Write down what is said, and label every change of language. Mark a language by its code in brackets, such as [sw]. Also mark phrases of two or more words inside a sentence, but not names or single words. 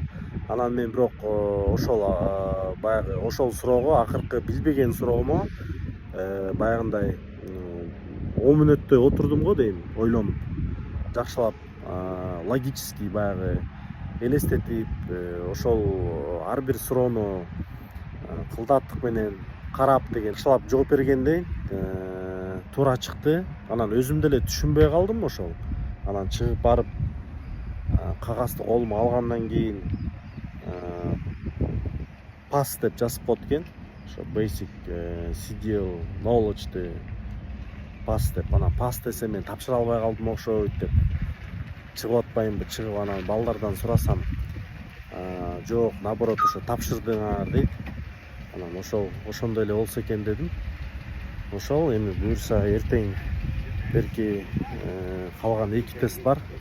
[ky] Анан мен бирок ошол баягы ошол суроого акыркы билбеген суроомо баягындай 10 мүнөттөй отурдум го дейм, ойлонуп, жакшылап логический баягы элестетип, ошол ар бир суроону кылдаттык менен карап деген жакшылап жооп бергенден туура чыкты. Анан өзүм деле түшүнбөй калдым ошол. Анан чыгып барып кагазды колума алгандан кийин pass деп жазып коет экен. Ошо [en] basic CDL knowledge'ды [ky] pass деп. Анан pass десе мен тапшыра албай калдым окшойт деп чыгып атпайынбы. Чыгып анан балдардан сурасам, жок, наоборот, ошо тапшырдыңар дейт. Анан ошондой эле болсо экен дедим. Ошол эми буюрса эртең берки калган 2 тест бар.